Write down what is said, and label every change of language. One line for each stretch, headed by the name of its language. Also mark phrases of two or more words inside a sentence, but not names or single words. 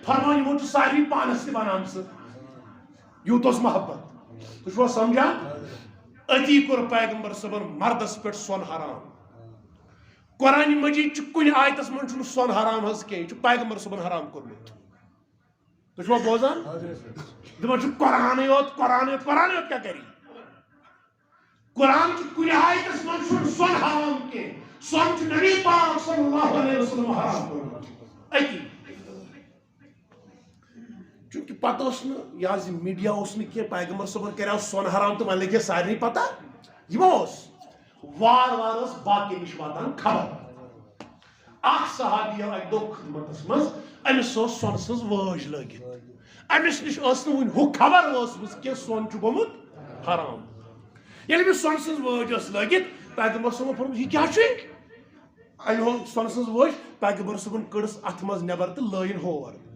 Kashmiri: فرمان یمو چھُ سارنٕے پانس تہِ بنان سُہ یوٗت اوس محبت تُہۍ چھُوا سمجھان أتی کوٚر پیغمبر صٲبن مردس پٮ۪ٹھ سۄن حرام قرآن مجیٖد چھُ کُنہِ آیتس منٛز چھُنہٕ سۄن حرام حظ کینٛہہ یہِ چھُ پیغمبر صٲبن حرام کوٚرمُت تُہۍ چھُوا بوزان دپان چھُ قرآنٕے یوت قرآنٕے یوت قرآنٕے یوت کیٛاہ کری قرآن چھُ کُنہِ آیتس منٛز چھُنہٕ سۄن حرام کینٛہہ سون چھُ نبی پاک
Arabic: صلی اللہ علیہ وسلم
Kashmiri: حرام کوٚرمُت أتی چونکہ پتہ اوس نہٕ یہِ حظ یہِ میڈیا اوس نہٕ کینٛہہ پیغمبر صٲبن کریو سۄن حرام تہٕ وۄنۍ لگہِ ہے سارنٕے پتہ یِمو اوس وار وار ٲس باقین نِش واتان خبر اکھ صحابی آو اکہِ دۄہ خدمتس منٛز أمِس اوس سۄنہٕ سٕنٛز وٲج لٲگِتھ أمِس نِش ٲس نہٕ وُنہِ ہُہ خبر ٲسمٕژ کینٛہہ سۄن چھُ گوٚمُت حرام ییٚلہِ أمِس سۄنہٕ سٕنٛز وٲج ٲس لٲگِتھ پیغمبر صٲبن فرمووُس یہِ کیٛاہ چھُے أمۍ ہوو سۄنہٕ سٕنٛز وٲج پیغمبر صٲبن کٔڑٕس اتھ منٛز نٮ۪بر تہٕ لٲیِن ہور